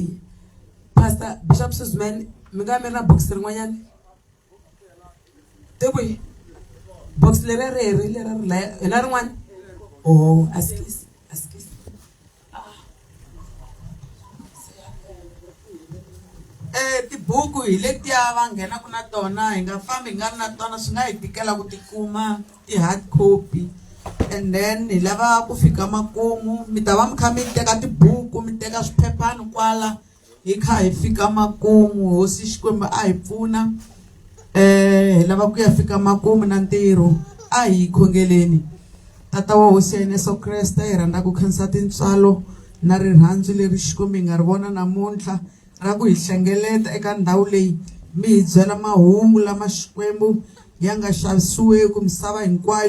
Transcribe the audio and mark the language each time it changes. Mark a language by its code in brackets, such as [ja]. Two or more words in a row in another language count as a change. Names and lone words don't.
[ts] Pastor Bishop Suzman mi nga mi ri na box rin'wanyana tikwi box leri ri herile ri hi na rin'wana. Oh askisi tibuku hi letiya va nghenaka na tona hi nga fambi hi nga ri na tona swi nga hi tikela ku tikuma ti- [en] hard copy. [ts] And then hi lava ku fika makumu mi ta va mi kha mi teka tibuku mi teka swiphephana kwala hi kha hi fika makumu. Hosi Xikwembu a hi pfuna hi lava ku ya fika makumu na ntirho a hi khongeleni. Tata wa hosi ya Yesu Kreste hi rhandza ku khensa tintswalo na rirhandzu leri Xikwembu hi nga ri vona namuntlha ra ku hi hlengeleta eka ndhawu leyi mi hi byela mahungu lama Xikwembu ya nga xavisiweki misava hinkwayo.